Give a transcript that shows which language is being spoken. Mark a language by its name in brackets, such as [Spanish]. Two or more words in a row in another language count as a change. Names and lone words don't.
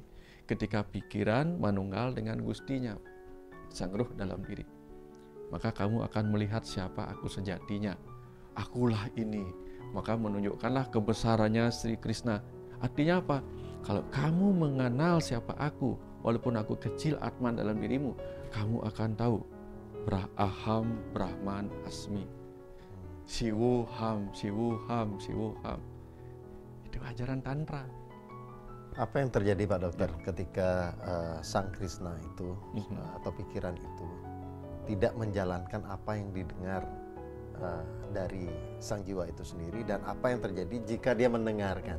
[Indonesian] Ketika pikiran manunggal dengan Gustinya, sang ruh dalam diri, maka kamu akan melihat siapa aku sejatinya. Akulah ini. Maka menunjukkanlah kebesarannya Sri Krishna. Artinya apa? Kalau kamu mengenal siapa aku, walaupun aku kecil Atman dalam dirimu, kamu akan tahu [Sanskrit] Aham Brahman Asmi. Siwuham, siwuham, siwuham. [Indonesian] Itu ajaran Tantra. Apa yang terjadi Pak Dokter ketika Sang Krishna itu atau pikiran itu tidak menjalankan apa yang didengar dari sang jiwa itu sendiri, dan apa yang terjadi jika dia mendengarkan?